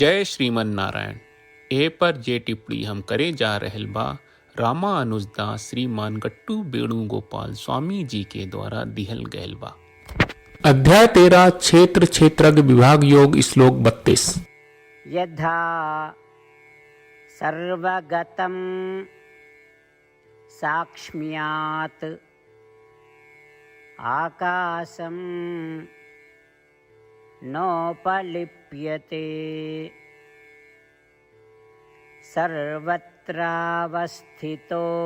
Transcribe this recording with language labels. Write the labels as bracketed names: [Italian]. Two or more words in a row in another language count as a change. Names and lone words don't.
[Bhojpuri] जय श्रीमन नारायण। ए पर जे टिप्पणी हम करे जा रहल बा रामानुजदास श्रीमान गट्टू वेणुगोपाल स्वामी जी के द्वारा दिहल गयल बा। अध्याय 13 क्षेत्र क्षेत्रज्ञ विभाग योग श्लोक 32। [Sanskrit] यथा सर्वगतं साक्ष्म्यात् आकाशं नोपलिप्यते सर्वत्रावस्थितो